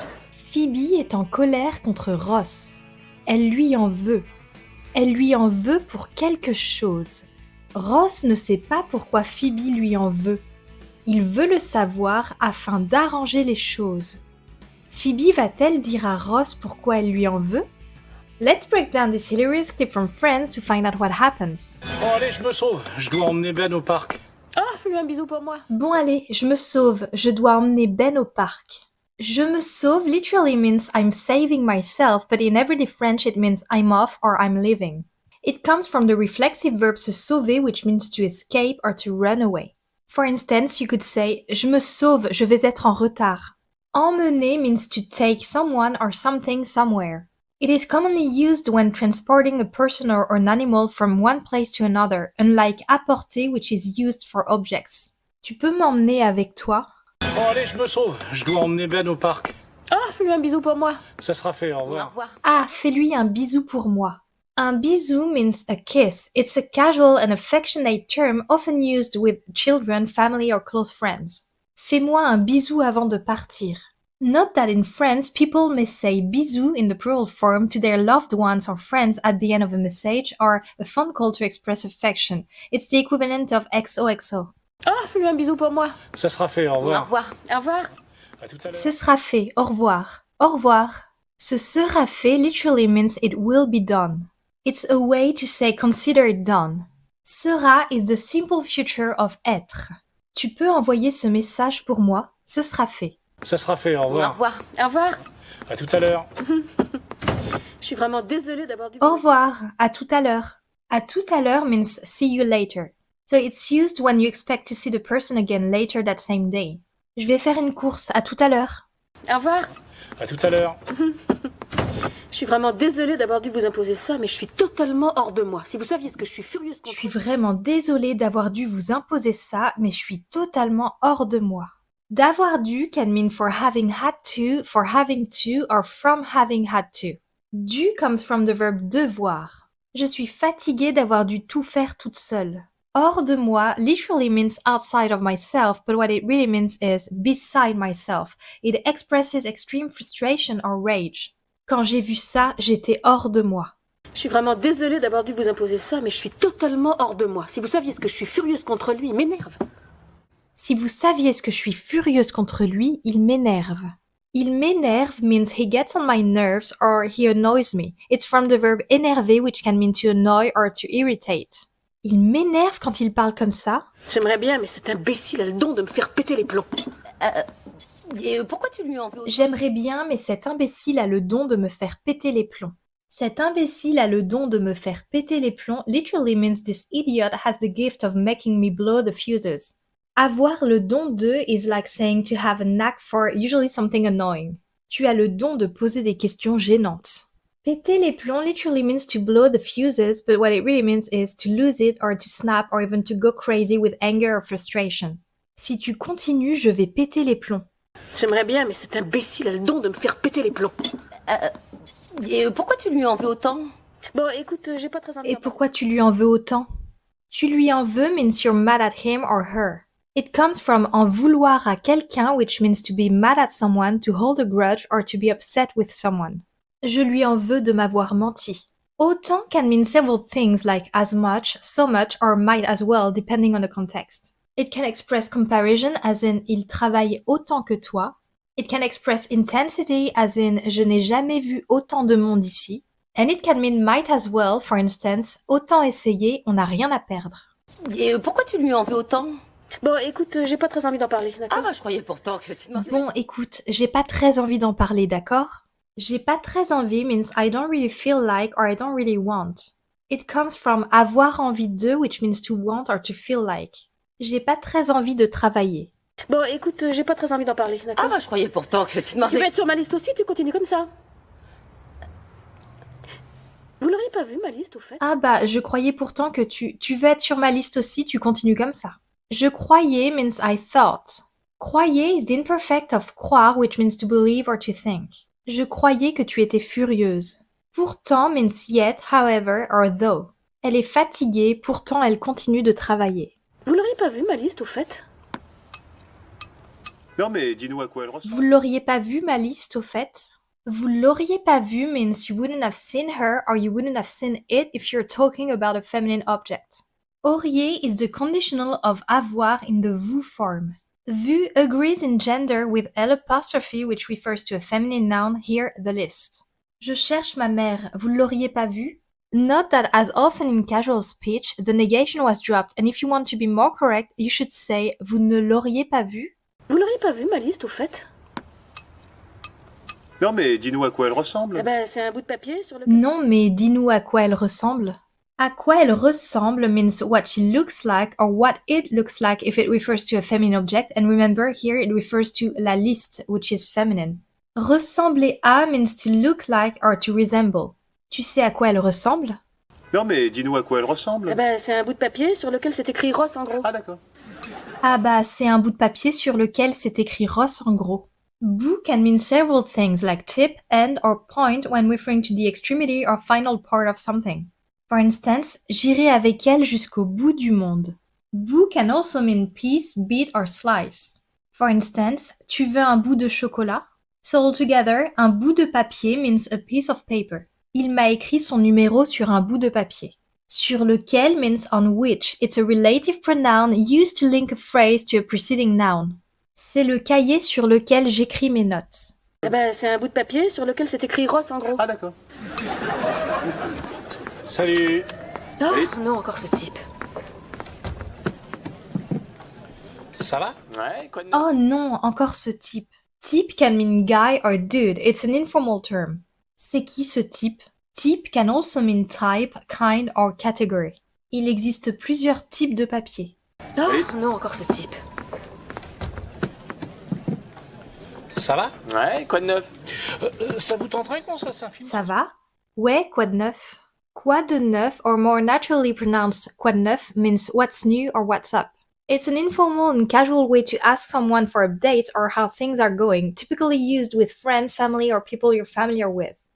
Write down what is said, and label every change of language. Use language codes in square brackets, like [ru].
[fr] Phoebe est en colère contre Ross. Elle lui en veut. Elle lui en veut pour quelque chose. Ross ne sait pas pourquoi Phoebe lui en veut. Il veut le savoir afin d'arranger les choses. Phoebe va-t-elle dire à Ross pourquoi elle lui en veut? [en] Let's break down this hilarious clip from Friends to find out what happens. [fr] Bon, allez, je me sauve. Je dois emmener Ben au parc. Oh, fais-lui un bisou pour moi. Bon allez, je me sauve, je dois emmener Ben au parc. Je me sauve [en] literally means I'm saving myself, but in everyday French it means I'm off or I'm leaving. It comes from the reflexive verb se sauver, which means to escape or to run away. For instance, you could say [fr] je me sauve, je vais être en retard. [en] Emmener means to take someone or something somewhere. It is commonly used when transporting a person or an animal from one place to another, unlike apporter, which is used for objects. [fr] Tu peux m'emmener avec toi? Bon, allez, je me sauve. Je dois emmener Ben au parc. Oh, fais-lui un bisou pour moi. Ça sera fait, au Au revoir. revoir. Ah, fais-lui un bisou pour moi. Un bisou [en] means a kiss. It's a casual and affectionate term often used with children, family, or close friends. [fr] Fais-moi un bisou avant de partir. [en] Note that in France, people may say bisou in the plural form to their loved ones or friends at the end of a message or a phone call to express affection. It's the equivalent of XOXO. [fr] Oh, fais-lui un bisou pour moi. Ça sera fait, au Au revoir. revoir. Au revoir. À tout à l'heure. Ce sera fait. Au revoir. Au revoir. Ce sera fait [en] literally means it will be done. It's a way to say consider it done. Sera is the simple future of être. [fr] Tu peux envoyer ce message pour moi. Ce sera fait. Ça sera fait, au Au revoir. revoir. Au revoir. À tout à l'heure. Je suis vraiment désolée d'avoir dû... Au revoir. À tout à l'heure. À tout à l'heure [en] means see you later. So it's used when you expect to see the person again later that same day. [fr] Je vais faire une course. À tout à l'heure. Au revoir. À tout à l'heure. Je suis vraiment désolée d'avoir dû vous imposer ça, mais je suis totalement hors de moi. Si vous saviez ce que je suis furieuse Je contre... suis vraiment désolée d'avoir dû vous imposer ça, mais je suis totalement hors de moi. D'avoir dû [en] can mean for having had to, for having to, or from having had to. Dû comes from the verb devoir. [fr] Je suis fatiguée d'avoir dû tout faire toute seule. Hors de moi [en] literally means outside of myself, but what it really means is beside myself. It expresses extreme frustration or rage. [fr] Quand j'ai vu ça, j'étais hors de moi. Je suis vraiment désolée d'avoir dû vous imposer ça, mais je suis totalement hors de moi. Si vous saviez ce que je suis furieuse contre lui, il m'énerve. Si vous saviez ce que je suis furieuse contre lui, il m'énerve. Il m'énerve [en] means he gets on my nerves or he annoys me. It's from the verb énerver, which can mean to annoy or to irritate. [fr] Il m'énerve quand il parle comme ça. J'aimerais bien, mais cet imbécile a le don de me faire péter les plombs. Pourquoi tu lui en veux autant? J'aimerais bien, mais cet imbécile a le don de me faire péter les plombs. Cet imbécile a le don de me faire péter les plombs [en] literally means this idiot has the gift of making me blow the fuses. [fr] Avoir le don de [en] is like saying to have a knack for usually something annoying. [fr] Tu as le don de poser des questions gênantes. Péter les plombs [en] literally means to blow the fuses, but what it really means is to lose it or to snap or even to go crazy with anger or frustration. [fr] Si tu continues, je vais péter les plombs. J'aimerais bien, mais cet imbécile a le don de me faire péter les plombs. Pourquoi tu lui en veux autant? Bon, écoute, j'ai pas très envie. Et pourquoi tu lui en veux autant? Tu lui en veux [en] means you're mad at him or her. It comes from [fr] en vouloir à quelqu'un, [en] which means to be mad at someone, to hold a grudge, or to be upset with someone. [fr] Je lui en veux de m'avoir menti. [en] Autant can mean several things like as much, so much, or might as well, depending on the context. It can express comparison, as in [fr] il travaille autant que toi. [en] It can express intensity, as in [fr] je n'ai jamais vu autant de monde ici. [en] And it can mean might as well, for instance, [fr] autant essayer, on n'a rien à perdre. Pourquoi tu lui en veux autant? Bon, écoute, j'ai pas très envie d'en parler, d'accord? Je croyais pourtant que tu demandais... Bon, écoute, j'ai pas très envie d'en parler, d'accord? J'ai pas très envie [en] means I don't really feel like or I don't really want. It comes from [fr] avoir envie de, [en] which means to want or to feel like. [fr] J'ai pas très envie de travailler. Bon, écoute, j'ai pas très envie d'en parler, d'accord? je croyais pourtant que tu Tu demandais... veux être sur ma liste aussi, tu continues comme ça. Vous l'auriez pas vu, ma liste, au fait? Ah bah, je croyais pourtant que tu veux être sur ma liste aussi, tu continues comme ça. Je croyais [en] means I thought. Croyais is the imperfect of croire, which means to believe or to think. [fr] Je croyais que tu étais furieuse. Pourtant [en] means yet, however, or though. [fr] Elle est fatiguée, pourtant elle continue de travailler. Vous l'auriez pas vu, ma liste, au fait? Non, mais dis-nous à quoi elle ressemble. Vous l'auriez pas vu ma liste au fait? Vous l'auriez pas vu [en] means you wouldn't have seen her or you wouldn't have seen it if you're talking about a feminine object. Auriez is the conditional of avoir in the vous form. Vu agrees in gender with L apostrophe which refers to a feminine noun, here the list. [fr] Je cherche ma mère, vous l'auriez pas vue? [en] Note that as often in casual speech, the negation was dropped and if you want to be more correct, you should say [fr] vous ne l'auriez pas vue? Vous l'auriez pas vu, ma liste, au fait? Non, mais dis-nous à quoi elle ressemble. Eh ben, c'est un bout de papier sur lequel... Non, mais dis-nous à quoi elle ressemble. À quoi elle ressemble [en] means what she looks like or what it looks like if it refers to a feminine object, and remember here it refers to la liste, which is feminine. [fr] Ressembler à [en] means to look like or to resemble. [fr] Tu sais à quoi elle ressemble? Non, mais dis-nous à quoi elle ressemble. Eh ben, c'est un bout de papier sur lequel c'est écrit Ross en gros. Ah, d'accord. Ah bah, c'est un bout de papier sur lequel c'est écrit Ross en gros. [en] Bout can mean several things like tip, end, or point when referring to the extremity or final part of something. For instance, [fr] j'irai avec elle jusqu'au bout du monde. [en] Bout can also mean piece, bit, or slice. For instance, tu veux un bout de chocolat? So altogether, un bout de papier means a piece of paper. [fr] Il m'a écrit son numéro sur un bout de papier. Sur lequel [en] means on which. It's a relative pronoun used to link a phrase to a preceding noun. [fr] C'est le cahier sur lequel j'écris mes notes. Eh ben, c'est un bout de papier sur lequel c'est écrit Ross en gros. Ah, d'accord. Salut. Oh, Oui. non, encore ce type. Ça va? Ouais, quoi de neuf? Oh non, encore ce type. [en] Type can mean guy or dude. It's an informal term. [fr] C'est qui ce type? [en] Type can also mean type, kind or category. [fr] Il existe plusieurs types de papier. Oh, Oui. non, encore ce type. Ça va? Ouais, quoi de neuf? Ça vous tenterait qu'on se fasse un film? Ça va? Ouais, quoi de neuf? Quoi de neuf, [en] or more naturally pronounced quoi de neuf, means what's new or what's up. It's an informal and casual way to ask someone for updates or how things are going, typically used with friends, family, or people you're familiar with.